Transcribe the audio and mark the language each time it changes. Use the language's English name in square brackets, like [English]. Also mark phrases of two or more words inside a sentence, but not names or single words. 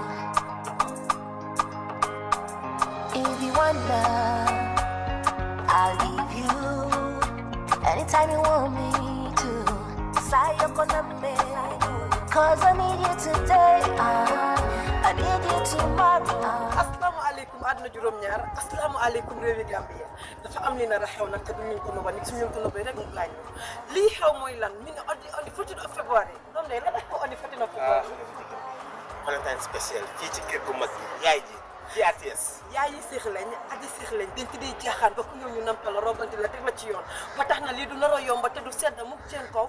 [English] If you want love, I'll give you. Anytime you want me to. Say you're gonna make. Cause I need you today, I need you tomorrow. [Arabic] Assalamu alaikum [Wolof] aduna juróom ñaar [Arabic] assalamu alaikum [Wolof] réewi Gambia dafa am li na xew nak te duñu ko no ba nit suñu ko no bay rek lañ li xew moy lan min [English] on the 14th of February [Wolof] dom lay la ko [English] on the 14th of February Valentine special [Wolof] fi ci kër gu mag yaay ji GRTS yaay yi seex lañ aji seex lañ dañ ci di jaxaan ba ku ñëw ñu nampal robante la tek la ci yoon ba tax na li du naro yomba te du sedd mu seen kaw